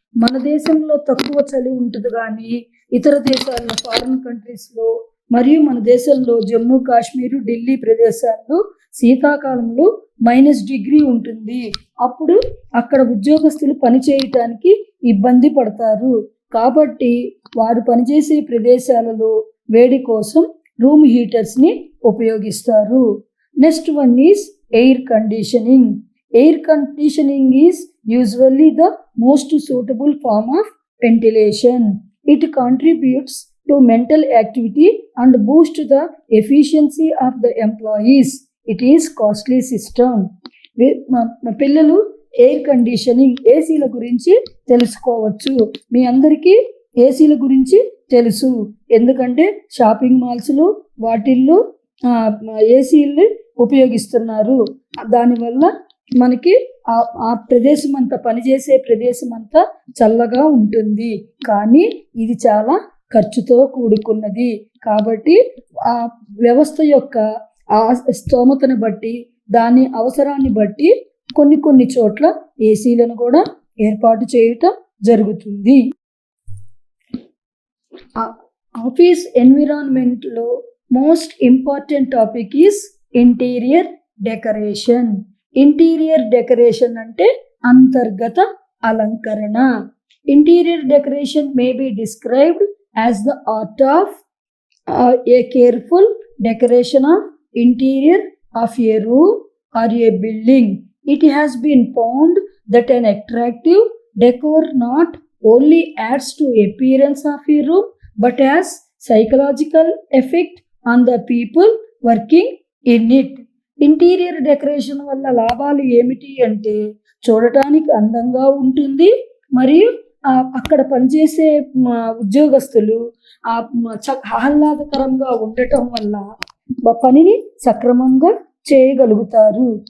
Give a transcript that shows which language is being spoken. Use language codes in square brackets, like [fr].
[te] మన దేశంలో తక్కువ చలి ఉంటుంది, కానీ ఇతర దేశాల్లో, ఫారిన్ కంట్రీస్లో మరియు మన దేశంలో జమ్మూ కాశ్మీర్, ఢిల్లీ ప్రదేశాల్లో శీతాకాలంలో -డిగ్రీ ఉంటుంది. అప్పుడు అక్కడ ఉద్యోగస్తులు పనిచేయటానికి ఇబ్బంది పడతారు. కాబట్టి వారు పనిచేసే ప్రదేశాలలో వేడి కోసం రూమ్ హీటర్స్ని ఉపయోగిస్తారు. [en] Next one is air conditioning. Air conditioning is usually the most suitable form of ventilation. It contributes to mental activity and boosts the efficiency of the employees. It is costly system. [te] పిల్లలు air conditioning ఏసీల గురించి తెలుసుకోవచ్చు. మీ అందరికీ ఏసీల గురించి తెలుసు, ఎందుకంటే shopping మాల్స్లో వాటిల్లో ఏసీలు ఉపయోగిస్తున్నారు. దానివల్ల మనకి ఆ ప్రదేశం అంతా, పనిచేసే ప్రదేశం అంతా చల్లగా ఉంటుంది. కానీ ఇది చాలా ఖర్చుతో కూడుకున్నది. కాబట్టి ఆ వ్యవస్థ యొక్క ఆ స్తోమతను బట్టి, దాని అవసరాన్ని బట్టి కొన్ని చోట్ల ఏసీలను కూడా ఏర్పాటు చేయటం జరుగుతుంది. [en] Office ఎన్విరాన్మెంట్లో most important topic is interior decoration. [te] Interior decoration అంటే అంతర్గత అలంకరణ. [en] Interior decoration may be described as the art of a careful decoration of interior of a room or a building. It has been found that an attractive decor not only adds to appearance of a room but has psychological effect on the people working in it. [te] Interior decoration వల్ల లాభాలు ఏమిటి అంటే చూడటానికి అందంగా ఉంటుంది, మరియు అక్కడ పనిచేసే ఉద్యోగస్తులు ఆహ్లాదకరంగా ఉండటం వల్ల పనిని సక్రమంగా చేయగలుగుతారు.